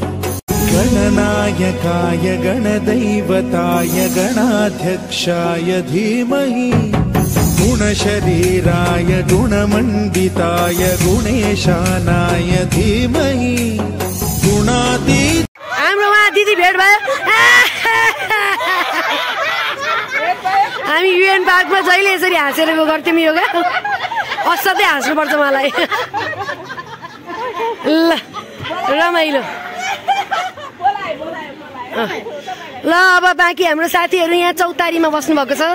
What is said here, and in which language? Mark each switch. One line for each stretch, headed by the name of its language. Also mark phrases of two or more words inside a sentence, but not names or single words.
Sanskrit: गणनायकाय गणदैवताय गणाध्यक्षाय धीमहि गुणशरीराय गुणमण्डिताय गुणेशानाय धीमहि गुणातीत।
Nepali: हाम्रो उहाँ दिदी भेट भयो। हामी युएन पार्कमा जहिले यसरी हाँसेर गर्थ्यौँ योगा। असाध्यै हाँस्नुपर्छ मलाई। ल रमाइलो। ल अब बाँकी हाम्रो साथीहरू यहाँ चौतारीमा बस्नु भएको छ।